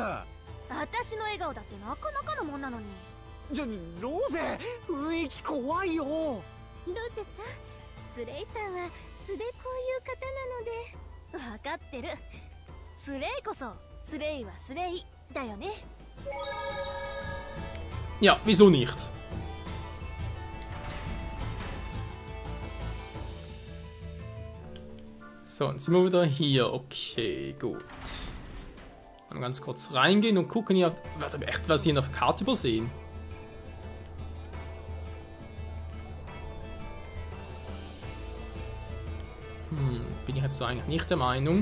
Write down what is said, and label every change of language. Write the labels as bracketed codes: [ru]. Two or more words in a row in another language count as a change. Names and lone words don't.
[ja] 私の笑顔だってなかなかのもんなのに。ロゼ、雰囲気怖いよ。ロゼさん、スレイさんは素でこういう方なので。わかってる。スレイこそスレイはスレイだよね。 [de] Ja, wieso nicht? So, jetzt sind wir wieder hier. Okay, gut. Mal ganz kurz reingehen und gucken hier. Warte, echt was hier auf der Karte übersehen? Bin ich jetzt so eigentlich nicht der Meinung.